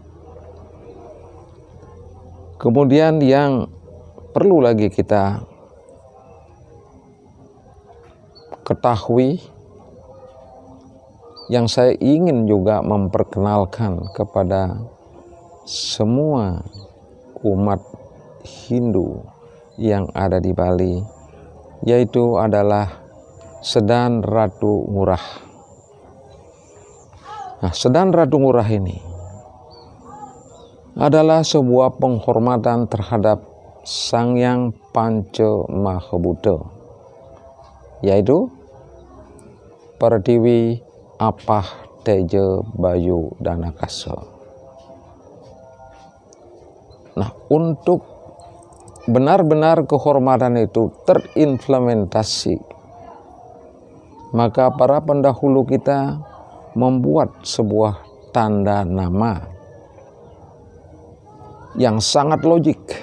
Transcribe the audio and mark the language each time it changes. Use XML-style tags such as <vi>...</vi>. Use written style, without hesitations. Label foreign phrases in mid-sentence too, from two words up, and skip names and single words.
<id>Kemudian yang perlu lagi kita ketahui, yang saya ingin juga memperkenalkan kepada semua umat Hindu yang ada di Bali, yaitu adalah Sedan Ratu Ngurah. Nah, Sedan Ratu Ngurah ini adalah sebuah penghormatan terhadap Sang Hyang Panca Mahabuddha, yaitu Pertiwi, Apah, Teja, Bayu, dan Akasa. Nah, untuk benar-benar kehormatan itu terimplementasi, maka para pendahulu kita membuat sebuah tanda nama yang sangat logik.</id>